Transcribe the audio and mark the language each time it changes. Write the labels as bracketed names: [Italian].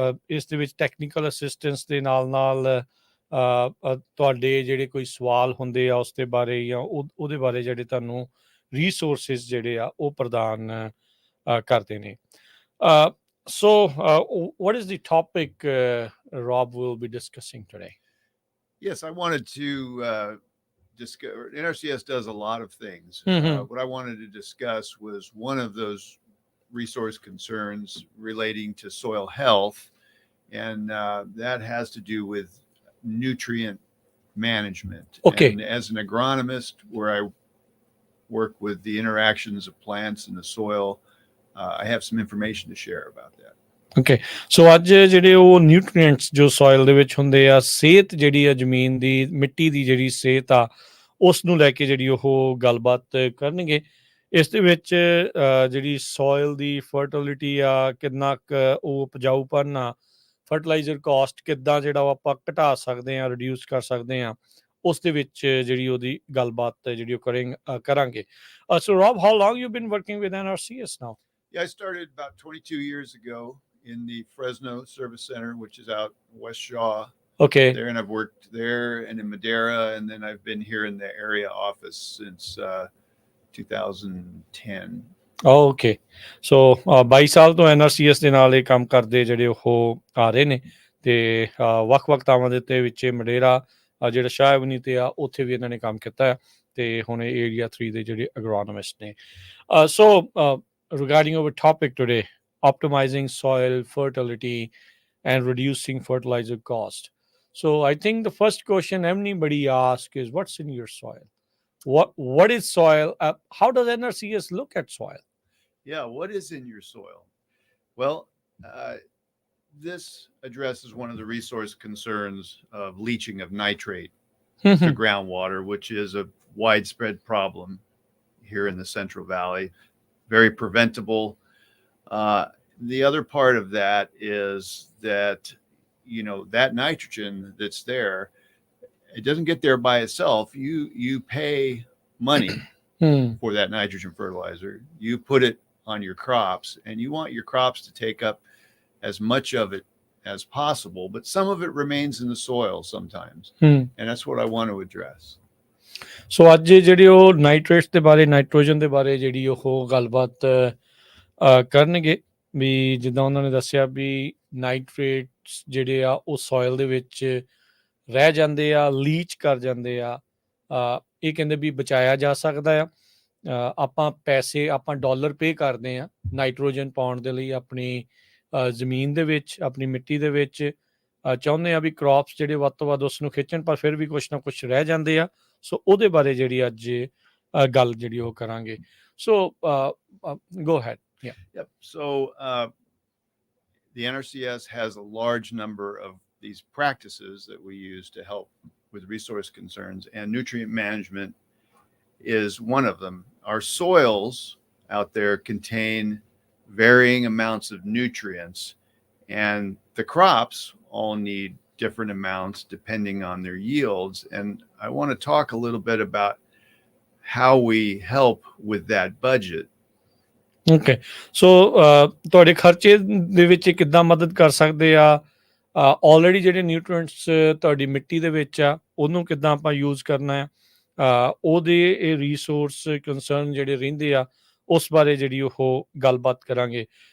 [Punjabi] ਇਸ ਦੇ ਵਿੱਚ ਟੈਕਨੀਕਲ ਅਸਿਸਟੈਂਸ ਦੇ ਨਾਲ ਨਾਲ ਤੁਹਾਡੇ ਜਿਹੜੇ ਕੋਈ ਸਵਾਲ ਹੁੰਦੇ ਆ ਉਸ ਦੇ ਬਾਰੇ ਜਾਂ ਉਹਦੇ ਬਾਰੇ ਜਿਹੜੇ ਤੁਹਾਨੂੰ ਰਿਸੋਰਸਿਸ ਜਿਹੜੇ ਆ ਉਹ ਪ੍ਰਦਾਨ ਕਰਦੇ ਨੇ। [English] So, what is the topic Rob will be discussing today? Yes, I wanted to discuss. NRCS does a lot of things. What I wanted to discuss was one of those resource concerns relating to soil health, and that has to do with nutrient management. Okay. And as an agronomist, where I work with the interactions of plants and the soil, I have some information to share about that. Okay. [Punjabi] So, ਅੱਜ ਜਿਹੜੇ ਉਹ nutrients ਜੋ soil ਦੇ ਵਿੱਚ ਹੁੰਦੇ ਆ, ਸਿਹਤ ਜਿਹੜੀ ਆ ਜ਼ਮੀਨ ਦੀ, ਮਿੱਟੀ ਦੀ ਜਿਹੜੀ ਸਿਹਤ ਆ ਉਸ ਨੂੰ ਲੈ ਕੇ ਜਿਹੜੀ ਉਹ ਗੱਲਬਾਤ ਕਰਨਗੇ। ਇਸ ਦੇ ਵਿੱਚ ਜਿਹੜੀ ਸੋਇਲ ਦੀ ਫਰਟੀਲਿਟੀ ਆ, ਕਿੰਨਾ ਕੁ ਉਹ ਉਪਜਾਊਪਨ ਆ, ਫਰਟੀਲਾਈਜ਼ਰ ਕਾਸਟ ਕਿੱਦਾਂ ਜਿਹੜਾ ਉਹ ਆਪਾਂ ਘਟਾ ਸਕਦੇ ਹਾਂ, ਰਿਡਿਊਸ ਕਰ ਸਕਦੇ ਹਾਂ, ਉਸ ਦੇ ਵਿੱਚ ਜਿਹੜੀ ਉਹਦੀ ਗੱਲਬਾਤ ਜਿਹੜੀ ਉਹ ਕਰਾਂਗੇ। [English] So, Rob, how long you been working with NRCS now? Yeah, I started about 22 years ago in the Fresno Service Center, which is out West Shaw. Okay. There, and I've worked there and in Madera, and then I've been here in the area office since 2010. Oh, okay. [Punjabi] So, 22 ਸਾਲ ਤੋਂ NRCS ਦੇ ਨਾਲ ਇਹ ਕੰਮ ਕਰਦੇ ਜਿਹੜੇ ਉਹ ਆ ਰਹੇ ਨੇ ਤੇ ਵੱਖ-ਵੱਖ ਥਾਵਾਂ ਦੇ ਉੱਤੇ ਵਿੱਚ ਮਡੇਰਾ ਜਿਹੜਾ ਸ਼ਾਹ ਐਵਨਿਊ ਤੇ ਆ ਉੱਥੇ ਵੀ ਇਹਨਾਂ ਨੇ ਕੰਮ ਕੀਤਾ ਹੈ ਤੇ ਹੁਣ ਇਹ ਏਰੀਆ 3 ਦੇ ਜਿਹੜੇ ਐਗਰੋਨੋਮਿਸਟ ਨੇ। [English] So, regarding our topic today, optimizing soil fertility and reducing fertilizer cost. So, I think the first question anybody asks is, what's in your soil? What is soil? How does NRCS look at soil? Yeah, what is in your soil? Well, this addresses one of the resource concerns of leaching of nitrate to groundwater, which is a widespread problem here in the Central Valley, very preventable. The other part of that is that, that nitrogen that's there, it doesn't get there by itself. You pay money for that nitrogen fertilizer. You put it on your crops, and you want your crops to take up as much of it as possible, but some of it remains in the soil sometimes. And that's what I want to address. [Punjabi] ਸੋ ਅੱਜ ਜਿਹੜੀ ਉਹ nitrates ਦੇ ਬਾਰੇ, nitrogen ਦੇ ਬਾਰੇ ਜਿਹੜੀ ਉਹ ਗੱਲਬਾਤ ਕਰਨਗੇ, ਵੀ ਜਿੱਦਾਂ ਉਹਨਾਂ ਨੇ ਦੱਸਿਆ ਵੀ ਨਾਈਟ੍ਰੇਟਸ ਜਿਹੜੇ ਆ ਉਹ ਸੋਇਲ ਦੇ ਵਿੱਚ ਰਹਿ ਜਾਂਦੇ ਆ, ਲੀਚ ਕਰ ਜਾਂਦੇ ਆ। ਇਹ ਕਹਿੰਦੇ ਵੀ ਬਚਾਇਆ ਜਾ ਸਕਦਾ ਆ। ਆਪਾਂ ਪੈਸੇ, ਆਪਾਂ ਡਾਲਰ ਪੇ ਕਰਦੇ ਆ ਨਾਈਟ੍ਰੋਜਨ ਪਾਉਣ ਦੇ ਲਈ ਆਪਣੀ ਜ਼ਮੀਨ ਦੇ ਵਿੱਚ, ਆਪਣੀ ਮਿੱਟੀ ਦੇ ਵਿੱਚ। ਚਾਹੁੰਦੇ ਆ ਵੀ ਕ੍ਰੌਪਸ ਜਿਹੜੇ ਵੱਧ ਤੋਂ ਵੱਧ ਉਸ ਨੂੰ ਖਿੱਚਣ, ਪਰ ਫਿਰ ਵੀ ਕੁਛ ਨਾ ਕੁਛ ਰਹਿ ਜਾਂਦੇ ਆ। ਸੋ ਉਹਦੇ ਬਾਰੇ ਜਿਹੜੀ ਅੱਜ ਗੱਲ ਜਿਹੜੀ ਉਹ ਕਰਾਂਗੇ। [English] So go ahead. Yeah. Yep. So the NRCS has a large number of these practices that we use to help with resource concerns, and nutrient management is one of them. Our soils out there contain varying amounts of nutrients, and the crops all need different amounts depending on their yields. And I want to talk a little bit about how we help with that budget. Okay. [Punjabi] So ਤੁਹਾਡੇ ਖਰਚੇ ਦੇ ਵਿੱਚ ਕਿੱਦਾਂ ਮਦਦ ਕਰ ਸਕਦੇ ਆ? Already ਜਿਹੜੇ ਨਿਊਟ੍ਰੀਐਂਟਸ ਤੁਹਾਡੀ ਮਿੱਟੀ ਦੇ ਵਿੱਚ ਆ, ਉਹਨੂੰ ਕਿੱਦਾਂ ਆਪਾਂ ਯੂਜ਼ ਕਰਨਾ ਆ? ਉਹਦੇ ਇਹ ਰਿਸੋਰਸ ਕੰਸਰਨ ਜਿਹੜੇ ਰਹਿੰਦੇ ਆ, ਉਸ ਬਾਰੇ ਜਿਹੜੀ ਉਹ ਗੱਲਬਾਤ ਕਰਾਂਗੇ।